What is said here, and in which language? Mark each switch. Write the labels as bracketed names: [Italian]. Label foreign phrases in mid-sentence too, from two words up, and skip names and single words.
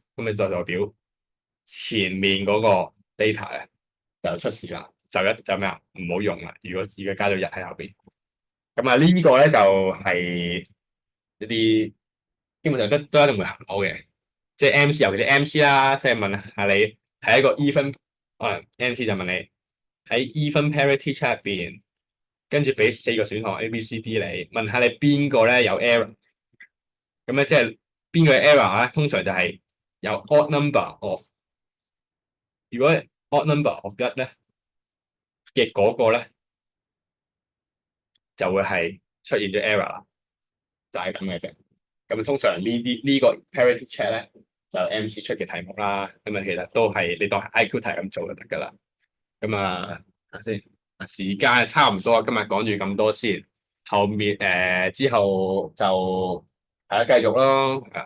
[Cantonese] 咁咪就代表前面嗰個 data 咧就出事啦，就咩啊？唔好用啦。如果加咗1喺後邊，咁啊呢個咧就係一啲基本上都一定會考嘅，即係 MC，尤其啲 MC 啦，即係問下你係一個 even，可能 MC 就問你喺 [English] even parity check [Cantonese] 入邊，跟住俾4個選項 A、B、C、D 你，問下你邊個咧有 error，咁咧即係邊個 error 咧？通常就係有 [English] odd number of，如果 odd number of 1 [Cantonese] 咧嘅嗰個咧就會係出現咗 error 啦，就係咁嘅啫。咁通常呢個 [English] parity check [Cantonese] 咧就 MC 出嘅題目啦，咁啊其實都係你當 IQ 題咁做就得噶啦。咁啊睇先，時間差唔多，今日講住咁多先，後面之後就大家繼續咯。